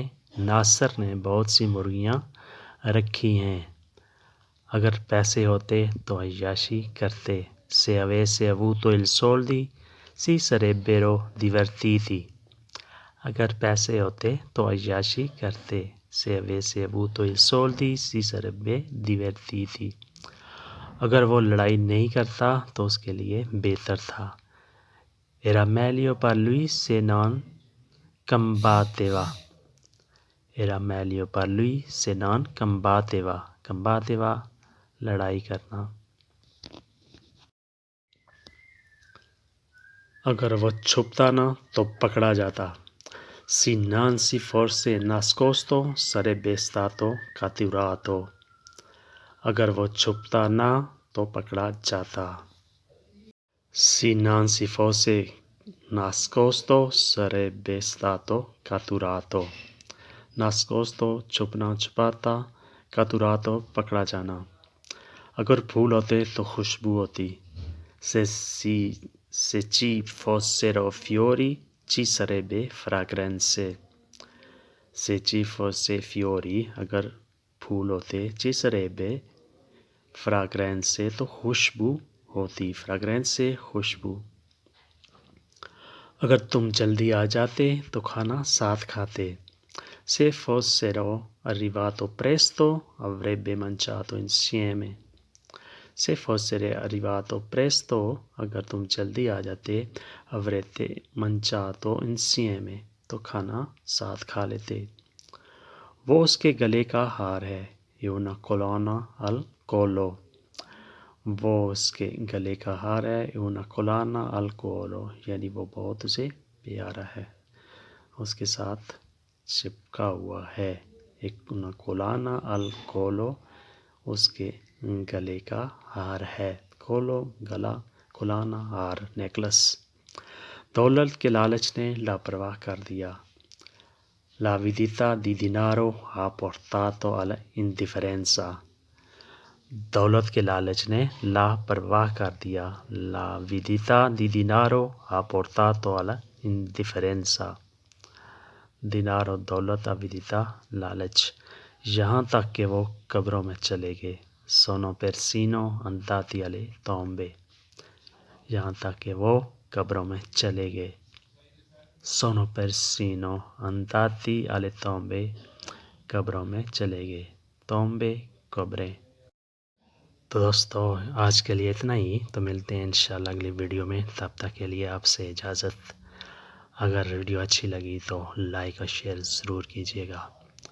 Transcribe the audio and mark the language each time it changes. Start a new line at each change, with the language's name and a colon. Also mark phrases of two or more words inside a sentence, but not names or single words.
Hindi: नासिर ने बहुत सी मुर्गियाँ रखी हैं। अगर पैसे होते तो अय्याशी करते।
Italian: Se avesse avuto i soldi si sarebbero divertiti।
Hindi: अगर पैसे होते तो अय्याशी करते।
Italian: Se avesse avuto i soldi si sarebbe divertiti।
Hindi: अगर वो लड़ाई नहीं करता तो उसके लिए बेहतर था।
Italian: Era meglio per lui se non combatteva। Era meglio per lui se non combatteva।
Hindi: combatteva लड़ाई करना। अगर वो छुपता ना तो पकड़ा जाता।
Italian: Se non si fosse nascosto sarebbe stato catturato।
Hindi: अगर वो छुपता ना तो पकड़ा जाता।
Italian: Se non si fosse nascosto sarebbe stato catturato।
Hindi: nascosto छुपना, छुपाता, catturato पकड़ा जाना। अगर फूल होते तो खुशबू होती।
Italian: Se ci fossero fiori ci sarebbe fragranze, se ci fosse fiori,
Hindi: अगर फूल होते,
Italian: ci sarebbe fragranze,
Hindi: तो खुशबू होती, फ्रेगरेंस खुशबू। अगर तुम जल्दी आ जाते तो खाना साथ खाते,
Italian: se fossero arrivato presto avrebbe mangiato insieme, se fossero arrivato presto,
Hindi: अगर तुम जल्दी आ जाते,
Italian: avrete mangiato insieme,
Hindi: तो खाना साथ खा लेते। वो उसके गले का हार है, ये
Italian: una collana al collo,
Hindi: वो उसके गले का हार है,
Italian: una collana al collo,
Hindi: यानी वो बहुत उसे प्यारा है, उसके साथ चिपका हुआ है।
Italian: एक una collana al collo,
Hindi: उसके गले का हार है, collo गला, collana हार, नेकलेस। दौलत के लालच ने लापरवाह कर दिया,
Italian: l'avidità di denaro ha portato all'indifferenza,
Hindi: दौलत के लालच ने लापरवाह कर दिया,
Italian: l'avidità di denaro ha portato all'indifferenza,
Hindi: दिनार और दौलत, avidità लालच, यहाँ तक कि वो कब्रों में चले गए,
Italian: sono persino andati alle tombe,
Hindi: यहाँ तक कि वो कब्रों में चले गए,
Italian: sono persino andati alle tombe,
Hindi: कब्रों में चले गए, tombe कब्रें। तो दोस्तों आज के लिए इतना ही, तो मिलते हैं इंशाल्लाह अगली वीडियो में, तब तक के लिए आपसे इजाज़त। अगर वीडियो अच्छी लगी तो लाइक और शेयर ज़रूर कीजिएगा।